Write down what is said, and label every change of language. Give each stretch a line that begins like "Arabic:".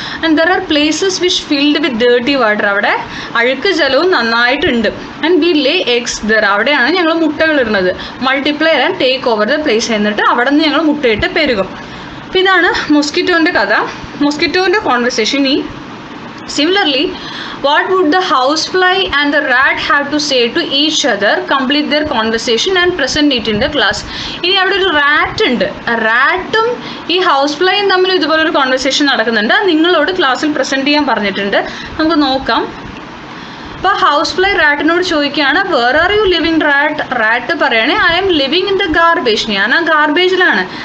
English: And there are places which filled with dirty water.
Malayalam: അവിടെ അഴുക്ക് ജലവും നന്നായിട്ടുണ്ട്.
English: And we lay eggs there.
Malayalam: അവിടെയാണ് ഞങ്ങൾ മുട്ടകൾ ഇടുന്നത്.
English: Multiply and take over the place.
Malayalam: എന്നിട്ട് അവിടെ നിന്ന് ഞങ്ങൾ മുട്ടയിട്ട് പെരുകും. അപ്പോൾ ഇതാണ് മോസ്കിറ്റോൻ്റെ കഥ, മോസ്കിറ്റോൻ്റെ കോൺവെർസേഷൻ. ഈ
English: Similarly, what would the housefly and the rat have to say to each other, complete their conversation and present it in the class?
Malayalam: ഇനി അവിടെ ഒരു റാറ്റ് ഉണ്ട്. റാറ്റും ഈ ഹൗസ് ഫ്ലൈയും തമ്മിൽ ഇതുപോലൊരു കോൺവെർസേഷൻ നടക്കുന്നുണ്ട്. നിങ്ങളോട് ക്ലാസ്സിൽ പ്രസൻറ്റ് ചെയ്യാൻ പറഞ്ഞിട്ടുണ്ട്. നമുക്ക് നോക്കാം. അപ്പോൾ ഹൗസ് ഫ്ലൈ റാറ്റിനോട് ചോദിക്കുകയാണ്,
English: Where are you living rat?
Malayalam: Rat പറയണേ,
English: I am living in the garbage.
Malayalam: ഞാൻ ആ ഗാർബേജിലാണ്.